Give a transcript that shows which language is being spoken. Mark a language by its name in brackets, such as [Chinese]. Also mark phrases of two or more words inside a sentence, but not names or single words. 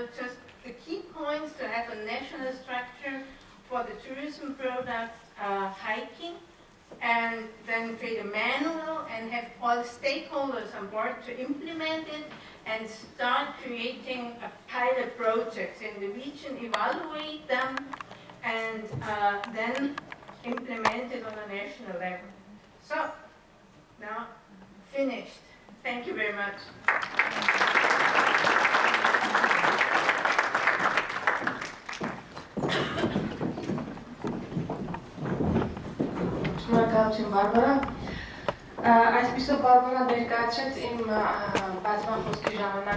[English] Just the key points to have a national structure for the tourism product hiking, and then create a manual and have all stakeholders on board to implement it and start creating a pilot projects in the region, evaluate them, and then implement it on a national level. So, now, finished. Thank you very much. [Armenian] Շնորհակալություն Բարբարա։ Այսպիսով Բարբարան ներկայացրեց իմ բացման խոսքի ժամանակ